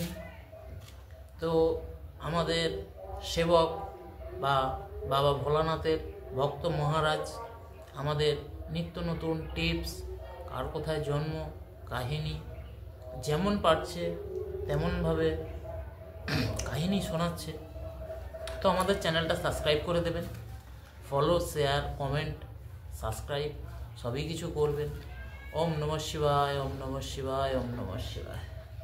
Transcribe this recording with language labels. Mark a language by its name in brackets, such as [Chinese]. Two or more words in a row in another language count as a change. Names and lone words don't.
[Bangla] তো আমাদের সেবক বা বাবা ভোলানাথের ভক্ত মহারাজ আমাদের নিত্য নতুন টিপস, কার কোথায় জন্ম, কাহিনী যেমন পারছে তেমনভাবে কাহিনী শোনাচ্ছে। তো আমাদের চ্যানেলটা সাবস্ক্রাইব করে দেবেন, ফলো, শেয়ার, কমেন্ট, সাবস্ক্রাইব সবই কিছু করবেন। [Sanskrit] ওম নমঃ শিবায়, ওম নমঃ শিবায়, ওম নমঃ শিবায়।